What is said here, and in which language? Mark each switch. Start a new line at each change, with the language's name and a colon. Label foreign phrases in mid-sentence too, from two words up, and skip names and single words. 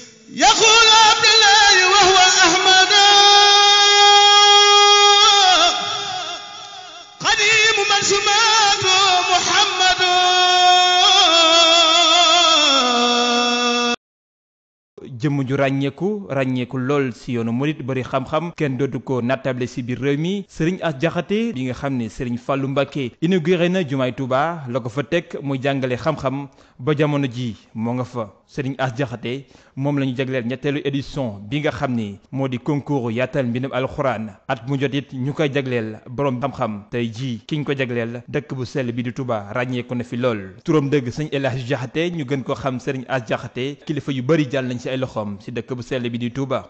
Arabic: يقول عبد الله وهو أحمد قديم من سماته محمد
Wolof: jëmm ju ràññeeku lool si yoonu murit bari xam-xam kenn dootu ko nattable si biir réew mi sëriñ As Jaxate bi nga xam ne sëriñ Fàllu Mbàkke inauguré na jumaay Tuuba la ko fa teg muy jàngale xam-xam ba jamono ji moo nga fa sëriñ As Jaxate moom la ñu jagleel ñetteelu édition bi nga xam ni moo di concours yaatal mbindum alxuraan at mu jot it ñu koy jagleel borom xam-xam tey jii ki ñu ko jagleel dëkk bu sell bi di Tuuba ràññeeku na fi lool turam dëgg sëñ El Hadji Jaxate ñu gën ko xam sëriñ As Jaxate kilifa yu bari jàll nañ si ay loxoom si dëkk bu sell bi di Touba.